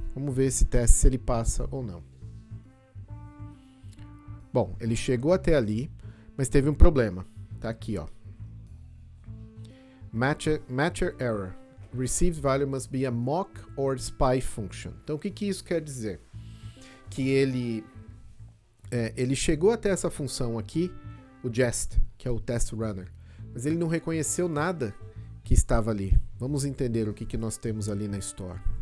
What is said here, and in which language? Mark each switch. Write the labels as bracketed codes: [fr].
[pt] Vamos ver esse teste se ele passa ou não. Bom, ele chegou até ali, mas teve um problema. Tá aqui, ó. [en] Matcher error. Received value must be a mock or spy function. [pt] Então, o que isso quer dizer? Que ele chegou até essa função aqui, o jest, que é o test runner, mas ele não reconheceu nada que estava ali. Vamos entender o que nós temos ali na store.